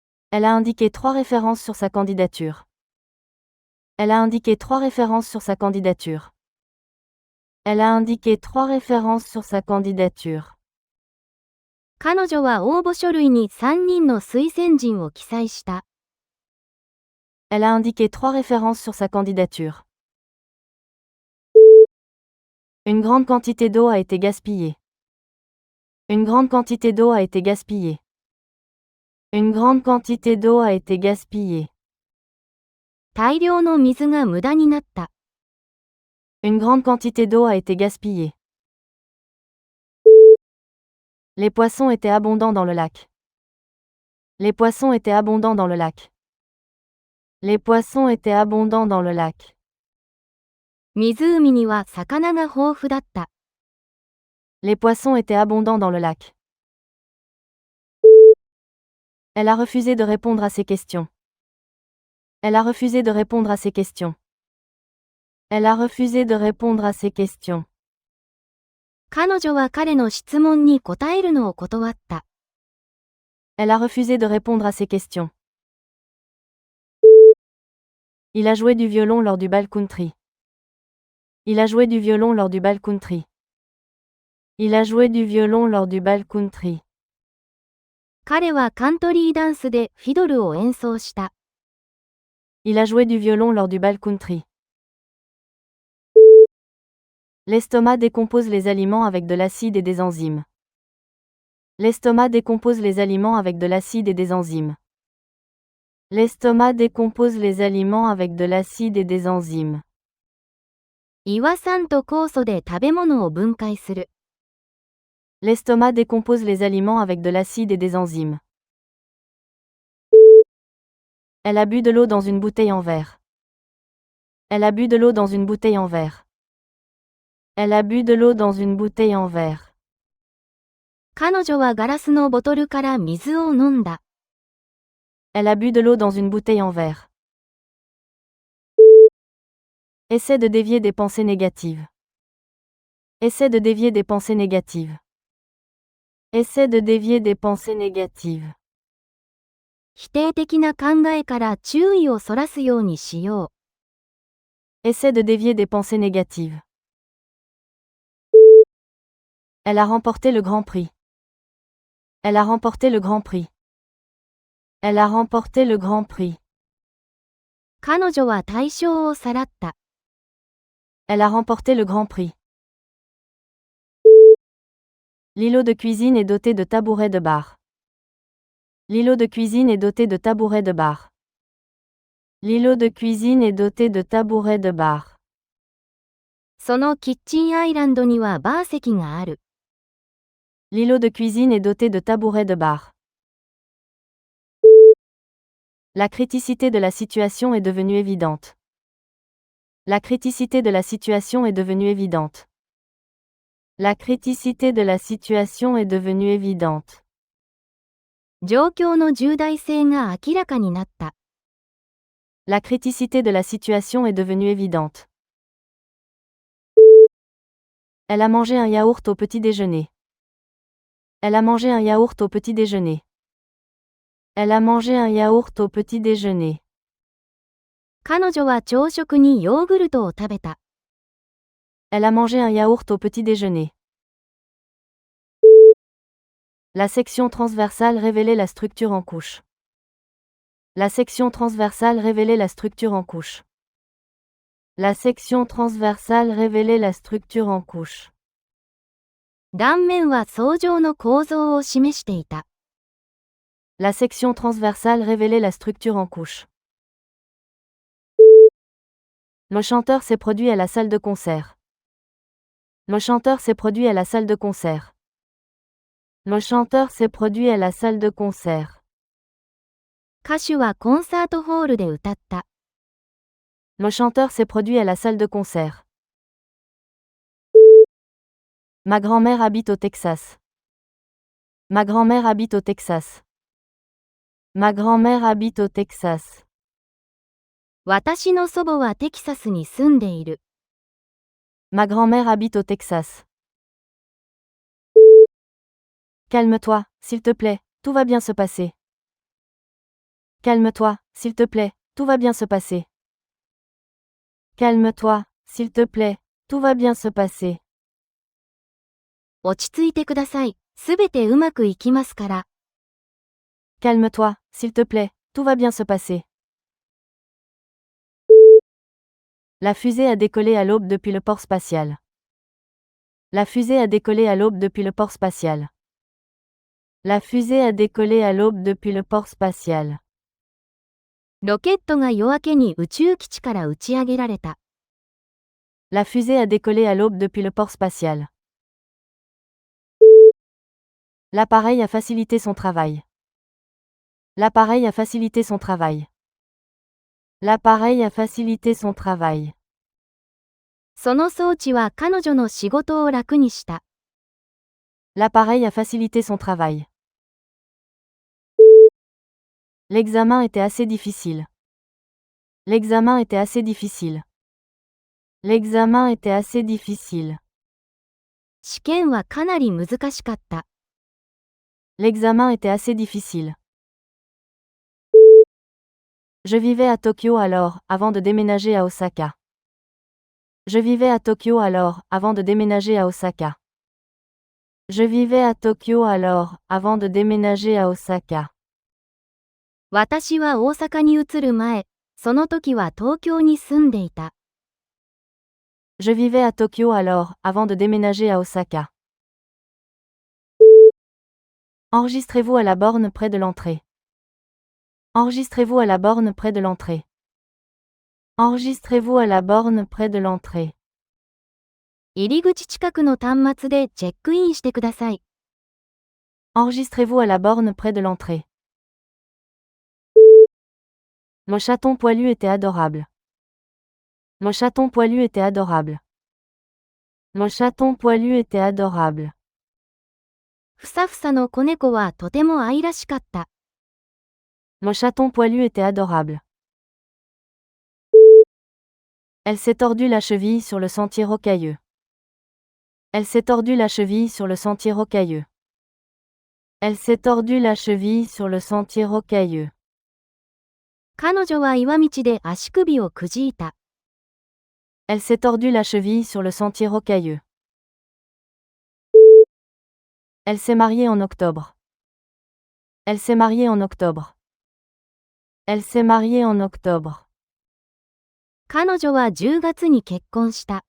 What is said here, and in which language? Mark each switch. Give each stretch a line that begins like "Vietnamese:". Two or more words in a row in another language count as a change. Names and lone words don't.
French: Elle a indiqué 3 références sur sa candidature. Elle a indiqué 3 références sur sa candidature. Elle a indiqué 3 références sur sa candidature.
Japanese: 彼女は応募書類に3人の推薦人を記載した。
French: Elle a indiqué 3 références sur sa candidature. Une grande quantité d'eau a été gaspillée. Une grande quantité d'eau a été gaspillée. Une grande quantité d'eau a été gaspillée.
Japanese: 大量の水が無駄になった。
French: Une grande quantité d'eau a été gaspillée. Les poissons étaient abondants dans le lac. Les poissons étaient abondants dans le lac. Les poissons étaient abondants dans le lac.
Japanese: 湖には魚が豊富だった。
French: Les poissons étaient abondants dans le lac. Elle a refusé de répondre à ces questions. Elle a refusé de répondre à ces questions. Elle a refusé de répondre à ces questions.
Japanese: 彼女は彼の質問に答えるのを断った。
French: Elle a refusé de répondre à ces questions. Il a joué du violon lors du bal country. Il a joué du violon lors du bal country. Il a joué du violon lors du bal country.
Japanese: 彼はカントリーダンスでフィドルを演奏した。
French: Il a joué du violon lors du bal country. L'estomac décompose les aliments avec de l'acide et des enzymes. L'estomac décompose les aliments avec de l'acide et des enzymes. L'estomac décompose les aliments avec de l'acide et des enzymes.
Japanese: 胃酸と酵素で食べ物を分解する。
French: L'estomac décompose les aliments avec de l'acide et des enzymes. Elle a bu de l'eau dans une bouteille en verre. Elle a bu de l'eau dans une bouteille en verre. Elle a bu de l'eau dans une bouteille en verre.
Japanese: 彼女はガラスのボトルから水を飲んだ。
French: Elle a bu de l'eau dans une bouteille en verre. Essaie de dévier des pensées négatives. Essaie de dévier des pensées négatives. Essaie de dévier des pensées négatives.
Japanese: 否定的な考えから注意をそらすようにしよう。
French: Essaie de dévier des pensées négatives. Elle a remporté le Grand Prix. Elle a remporté le Grand Prix. Elle a remporté le Grand Prix.
Japanese: 彼女は大賞をさらった。
French: Elle a remporté le Grand Prix. L'îlot de cuisine est doté de tabourets de bar. L'îlot de cuisine est doté de tabourets de bar. L'îlot de cuisine est doté de tabourets de bar.
Japanese: そのキッチンアイランドにはバー席がある。
French: L'îlot de cuisine est doté de tabourets de bar. La criticité de la situation est devenue évidente. La criticité de la situation est devenue évidente. La criticité de la situation est devenue évidente.
Japanese: 状況の重大性が明らかになった。
French: La criticité de la situation est devenue évidente. Elle a mangé un yaourt au petit déjeuner. Elle a mangé un yaourt au petit déjeuner. Elle a mangé un yaourt au petit déjeuner.
Japanese: 彼女は朝食にヨーグルトを食べた。
French: Elle a mangé un yaourt au petit déjeuner. La section transversale révélait la structure en couches. La section transversale révélait la structure en couches. La section transversale révélait la structure en couches.
Japanese: 断面は層状の構造を示していた。
French: La section transversale révélait la structure en couches. Le chanteur s'est produit à la salle de concert. Le chanteur s'est produit à la salle de concert. Le chanteur s'est produit à la salle de concert.
Japanese: 歌手はコンサートホールで歌った。
French: Le chanteur s'est produit à la salle de concert. Ma grand-mère habite au Texas. Ma grand-mère habite au Texas. Ma grand-mère habite au Texas.
Japanese: 私の祖母はテキサスに住んでいる。
French: Ma grand-mère habite au Texas. Calme-toi, s'il te plaît, tout va bien se passer. Calme-toi, s'il te plaît, tout va bien se passer. Calme-toi, s'il te plaît, tout va bien se passer.
Japanese: 落ち着いてください。すべてうまくいきますから。
French: Calme-toi, s'il te plaît, tout va bien se passer. La fusée a décollé à l'aube depuis le port spatial. La fusée a décollé à l'aube depuis le port spatial. La fusée a décollé à l'aube depuis le port spatial.
Japanese: ロケットが夜明けに宇宙基地から打ち上げられた。
French: La fusée a décollé à l'aube depuis le port spatial. L'appareil a facilité son travail. L'appareil a facilité son travail. L'appareil a facilité son travail.
Japanese: その装置は彼女の仕事を楽にした。
French: L'appareil a facilité son travail. L'examen était assez difficile. L'examen était assez difficile. L'examen était assez difficile.
Japanese: 試験はかなり難しかった。
French: L'examen était assez difficile. Je vivais à Tokyo alors, avant de déménager à Osaka. Je vivais à Tokyo alors, avant de déménager à Osaka. Je vivais à Tokyo alors, avant de déménager à Osaka.
Japanese: 私は大阪に移る前、その時は東京に住んでいた。
French: Je vivais à Tokyo alors, avant de déménager à Osaka. Enregistrez-vous à la borne près de l'entrée. Enregistrez-vous à la borne près de l'entrée. Enregistrez-vous à la borne près de l'entrée.
Japanese: 入り口近くの端末でチェックインしてください。
French: Enregistrez-vous à la borne près de l'entrée. Le chaton poilu était adorable. Le chaton poilu était adorable. Le chaton poilu était adorable.
Japanese: ふさふさの子猫はとても愛らしかった。
French: Le chaton poilu était adorable. Elle s'est tordue la cheville sur le sentier rocailleux. Elle s'est tordue la cheville sur le sentier rocailleux. Elle s'est tordue la cheville sur le sentier rocailleux.
Japanese: 彼女は岩道で足首をくじいた。
French: Elle s'est tordue la cheville sur le sentier rocailleux. Elle s'est mariée en octobre. Elle s'est mariée en octobre. Elle s'est mariée en octobre.
Japanese: 彼女は10月に結婚した。